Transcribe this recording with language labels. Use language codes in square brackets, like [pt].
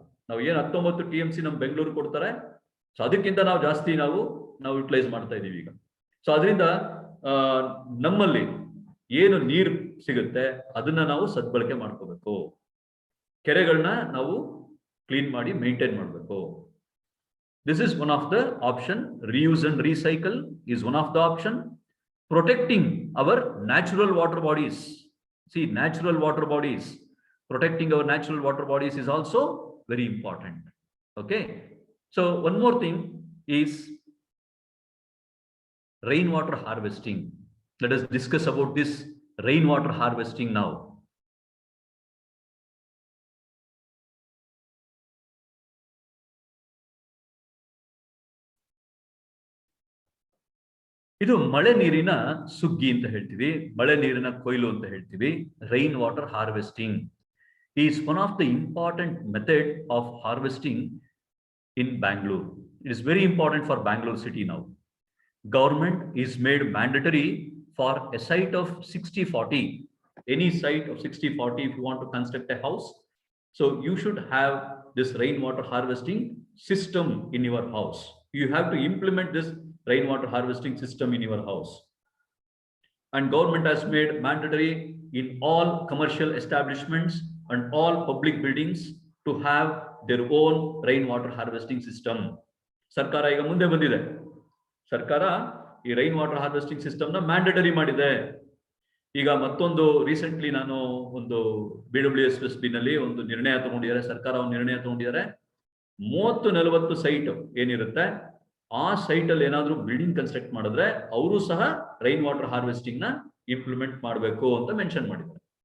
[kn] ನಾವು ಏನು 19 TMC ನಮ್ ಬೆಂಗಳೂರು ಕೊಡ್ತಾರೆ, ಸೊ ಅದಕ್ಕಿಂತ ನಾವು ಜಾಸ್ತಿ ನಾವು ಯುಟಿಲೈಸ್ ಮಾಡ್ತಾ ಇದೀವಿ ಈಗ. ಸೊ ಅದರಿಂದ ನಮ್ಮಲ್ಲಿ ಏನು ನೀರು ಸಿಗುತ್ತೆ, ಅದನ್ನ ನಾವು ಸದ್ಬಳಕೆ ಮಾಡ್ಕೋಬೇಕು. ಕೆರೆಗಳನ್ನ ನಾವು ಕ್ಲೀನ್ ಮಾಡಿ ಮೇಂಟೈನ್ ಮಾಡಬೇಕು. [en] This is one of the option. Reuse and recycle is one of the option. Protecting our natural water bodies. See, natural water bodies. Protecting our natural water bodies is also very important. Okay. So one more thing is rainwater harvesting. Let us discuss about this rainwater harvesting now. [kn] ಇದು ಮಳೆ ನೀರಿನ ಸುಗ್ಗಿ ಅಂತ ಹೇಳ್ತೀವಿ, ಮಳೆ ನೀರಿನ ಕೊಯ್ಲು ಅಂತ ಹೇಳ್ತೀವಿ. [en] Rain water harvesting is one of the important method of harvesting in Bangalore. It is very important for Bangalore city now. Government is made mandatory for a site of 60/40, any site of 60/40 if you want to construct a house. So you should have this rainwater harvesting system in your house. You have to implement this rainwater harvesting system in your house. And government has made mandatory in all commercial establishments and all public buildings to have their own rainwater harvesting system. [kn] ಸರ್ಕಾರ ಈಗ ಮುಂದೆ ಬಂದಿದೆ. ಸರ್ಕಾರ ಈ rain water harvesting system ನ mandatory ಮಾಡಿದೆ. ಈಗ ಮತ್ತೊಂದು ರೀಸೆಂಟ್ಲಿ ನಾನು ಒಂದು BWSSB ನಲ್ಲಿ ಒಂದು ನಿರ್ಣಯ ತಗೊಂಡಿದ್ದಾರೆ, ಸರ್ಕಾರ ಒಂದು ನಿರ್ಣಯ ತಗೊಂಡಿದ್ದಾರೆ. 30-40 ಸೈಟ್ ಏನಿರುತ್ತೆ ಆ ಸೈಟ್ ಅಲ್ಲಿ ಏನಾದ್ರೂ ಬಿಲ್ಡಿಂಗ್ ಕನ್ಸ್ಟ್ರಕ್ಟ್ ಮಾಡಿದ್ರೆ ಅವರು ಸಹ ರೈನ್ ವಾಟರ್ ಹಾರ್ವೆಸ್ಟಿಂಗ್ ನ ಇಂಪ್ಲಿಮೆಂಟ್ ಮಾಡಬೇಕು ಅಂತ ಮೆನ್ಷನ್ ಮಾಡಿದ್ದಾರೆ.